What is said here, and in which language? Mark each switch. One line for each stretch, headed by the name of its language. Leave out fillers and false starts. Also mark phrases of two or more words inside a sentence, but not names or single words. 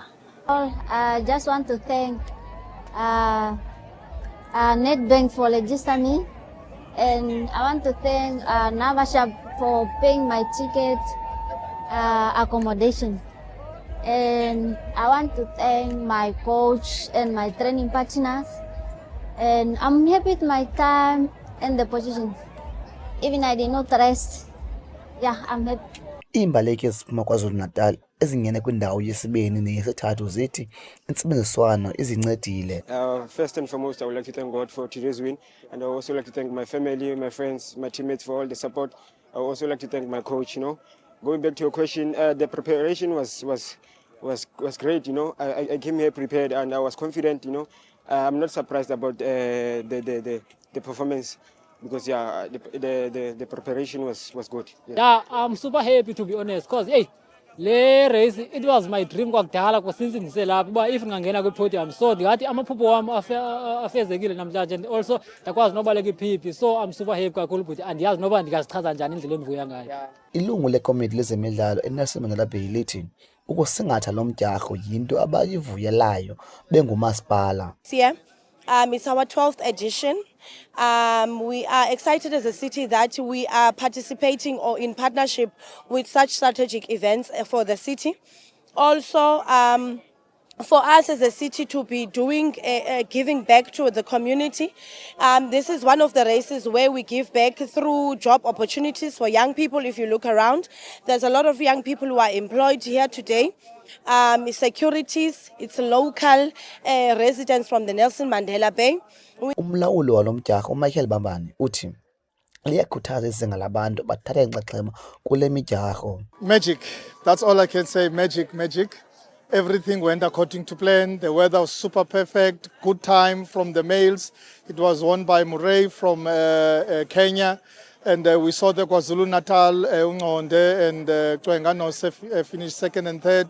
English: I just want to thank NetBank for registering me, and I want to thank Navashab for paying my ticket, accommodation, and I want to thank my coach and my training partners, and I'm happy with my time and the position. Even I did not rest. Yeah, I'm happy.
Xhosa: Iimbaleki eziphuma KwaZulu-Natal ezingene kwindawo yesibini neyesithathu zithi intsebenziswano izincedile.
English: First and foremost, I would like to thank God for today's win, and I would also like to thank my family, my friends, my teammates for all the support. I would also like to thank my coach. Going back to your question, the preparation was great. I came here prepared and I was confident. I'm not surprised about the performance. Because the preparation was good. Yeah, I'm super happy to be honest, because hey, le race it was my dream kwakudala since
Xhosa: ngiselapha uba
English: if
Xhosa: ngangena kwi-podium,
English: so
Xhosa: ndingathi amaphupho wami afezekile namhlanje,
English: and also
Xhosa: ndakwazi nobaleka iphiphi,
English: so I'm super happy
Xhosa: kakhulu but andiyazi noba ndingazichaza njani indlela endivuya ngayo. Ilungu lekomiti lezemidlalo eNelson Mandela Bay lithi ukusingatha lo mdyarho yinto abayivuyelayo bengumasipala.
English: It's our 12th edition. We are excited as a city that we are participating or in partnership with such strategic events for the city. Also, for us as a city to be doing giving back to the community. This is one of the races where we give back through job opportunities for young people. If you look around, there's a lot of young people who are employed here today. Securities, it's local residents from the Nelson Mandela Bay.
Xhosa: Umlawuli walo mdyarho uMichael Bambani uthi liyakhuthaza izinga labantu bathatha inxaxheba kule midyarho.
English: Magic, that's all I can say. Magic. Everything went according to plan. The weather was super perfect. Good time from the males. It was won by Murray from Kenya. And we saw the KwaZulu-Natal, Ungonde and Chwengano finished second and third.